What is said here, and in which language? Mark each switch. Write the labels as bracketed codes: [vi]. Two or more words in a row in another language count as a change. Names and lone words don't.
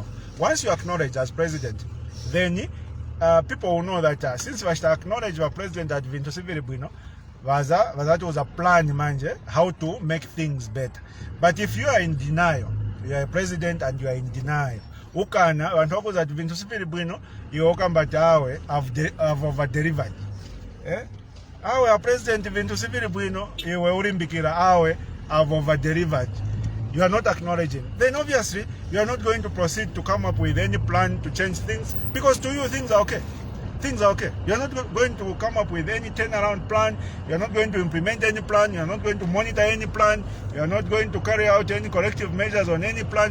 [en] Once you acknowledge as president, then people will know that since we acknowledge the president at [ny] Vinto Civil Bueno, [en] that was a plan manje, how to make things better. But if you are in denial, you are a president and you are in denial, [ny] ukana vantu vakuza kuti vintu sipiri bwino iwe ukambati awe [en] have over-delivered. [ny] Awe a president vintu sipiri bwino iwe urimbikira awe [en] have over-delivered. You are not acknowledging. Then obviously you are not going to proceed to come up with any plan to change things, because to you things are okay. Things are okay. You are not going to come up with any turnaround plan. You are not going to implement any plan. You are not going to monitor any plan. You are not going to carry out any corrective measures on any plan.